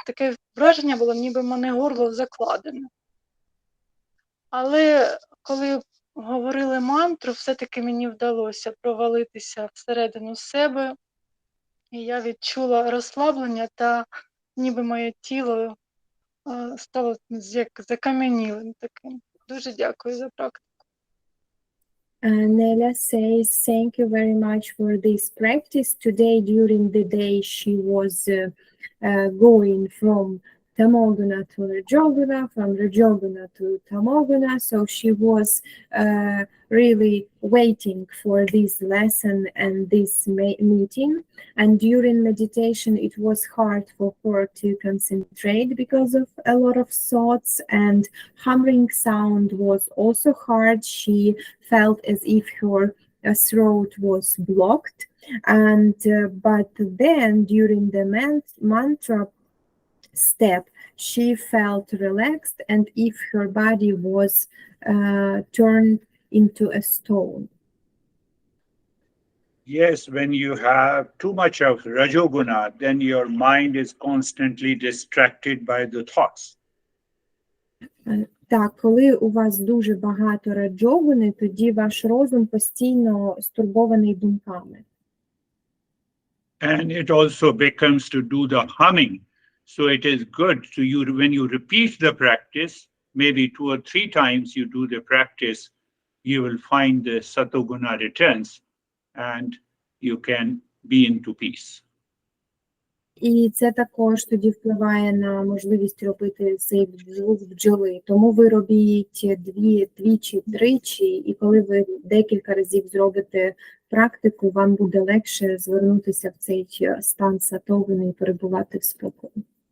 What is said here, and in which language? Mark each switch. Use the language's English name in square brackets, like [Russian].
[Ukrainian] Таке враження було, ніби в мене горло закладене. Але коли говорили мантру, все-таки мені вдалося провалитися всередину себе. І я відчула розслаблення та ніби моє тіло стало як закам'янілим таким. Дуже дякую за практику. [English] Nella says, thank you very much for this practice. Today, during the day, she was going from Tamoguna to Rajoguna, from Rajoguna to Tamoguna. So she was really waiting for this lesson and this meeting. And during meditation, it was hard for her to concentrate because of a lot of thoughts, and humming sound was also hard. She felt as if her throat was blocked. And but then during the mantra step, she felt relaxed, and if her body was turned into a stone. Yes, when you have too much of Rajoguna, then your mind is constantly distracted by the thoughts. [Ukrainian] Так, коли у вас дуже багато раджогуни, тоді ваш розум постійно стурбований думками. [English] And it also becomes to do the humming. So it is good to you when you repeat the practice, maybe 2 or 3 times you do the practice, you will find the Satoguna returns and you can be into peace. [Ukrainian] І це також тоді впливає на можливість робити цей звук бджоли. Тому ви робіть двічі, тричі, і коли ви декілька разів зробите практику, вам буде легше звернутися в цей стан сатогуни і перебувати в спокої.